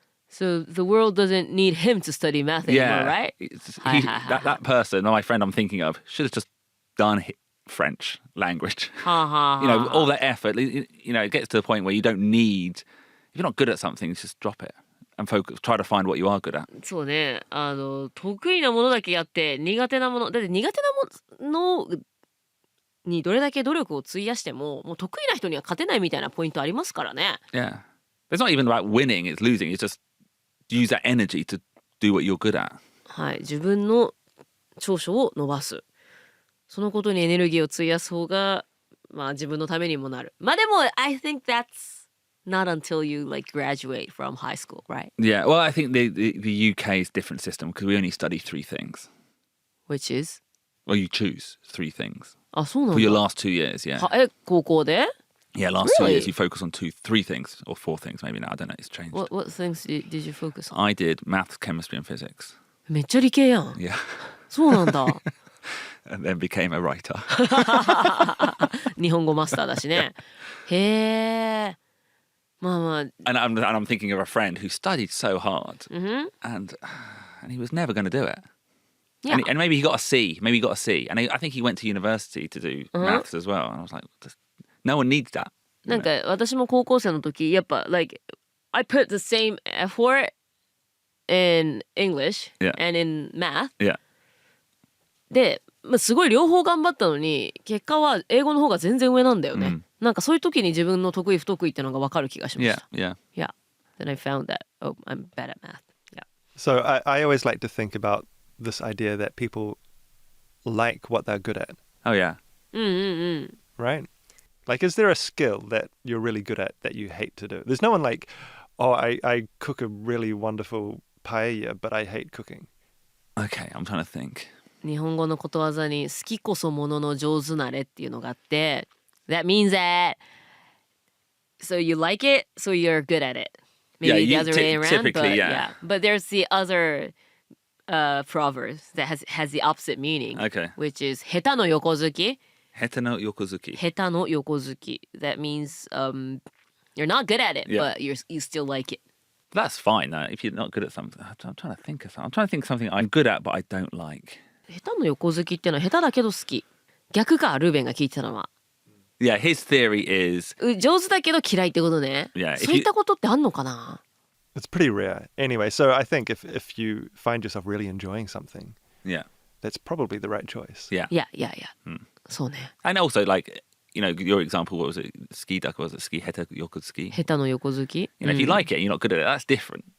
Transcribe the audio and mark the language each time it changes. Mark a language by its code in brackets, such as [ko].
[en] So the world doesn't need him to study math anymore, right? That person, my friend I'm thinking of, should have just done French language. All that effort, it gets to the point where you don't need, if you're not good at something, just drop it and try to find what you are good at. [ja] そうね、得意なものだけやって苦手なもの、だって苦手なものにどれだけ努力を費やしても、もう得意な人には勝てないみたいなポイントありますからね。 [en] Yeah. It's not even about winning, it's losing. It's just use that energy to do what you're good at. [ja] はい、自分の長所を伸ばす。そのことにエネルギーを費やす方が、自分のためにもなる。でも、 [en] I think that's not until you graduate from high school, right? Yeah, well, I think the UK's different system because we only study 3 things. Which is? Well, you choose 3 things. [ja] そうなんだ。 [en] For your last 2 years, yeah. [ja] 高校で? [en] Yeah, last 2 years you focus on 3 things or 4 things maybe now. I don't know, it's changed. What things did you focus on? I did maths, chemistry and physics. [ja] めっちゃ理系やん。 [en] Yeah. [ja] そうなんだ。 [en] And then became a writer. [ja] 日本語マスターだしね。へえ。 [en] And I'm thinking of a friend who studied so hard, and he was never going to do it. Yeah. And maybe he got a C. And I think he went to university to do maths as well. And I was like, no one needs that. [ja] なんか私も高校生の時やっぱ [en] I put the same effort in English and in math. Yeah. [ja] ですごい両方頑張ったのに結果は英語の方が全然上なんだよね。なんかそういう時に自分の得意不得意ってのが分かる気がしました。 [en] Yeah. Yeah. Then I found that I'm bad at math. Yeah. So I always like to think about this idea that people like what they're good at, Oh, yeah. right? Like, is there a skill that you're really good at that you hate to do? There's no one like, oh, I cook a really wonderful paella, but I hate cooking. Okay, I'm trying to think. [ja] 日本語のことわざに好きこそものの上手なれっていうのがあって [en] That means that so you like it, so you're good at it. Maybe the other way around, typically, but yeah. But there's the other proverb that has the opposite meaning, Okay. which is 下手の横好き。 [ja] 下手の横好き。下手の横好き。 [en] That means you're not good at it, Yeah. but you still like it. That's fine, though. If you're not good at something, I'm trying to think of something. I'm trying to think of something I'm good at, but I don't like. [ja] 下手の横好きっていうのは下手だけど好き。逆か、ルーベンが聞いてたのは。 [en] Yeah, his theory is... [ja] 上手だけど嫌いってことね。 [en] Yeah, if [ja] そういったことってあんのかな [en] It's pretty rare. Anyway, so I think if you find yourself really enjoying something, Yeah. that's probably the right choice. Yeah. [ja] いや。そうね。 [en] And also, like, you know, your example, what was it? Ski duck, was it? Ski heta yokozuki? [ja] 下手の横好き。 [en] You know, if you like it and you're not good at it, that's different.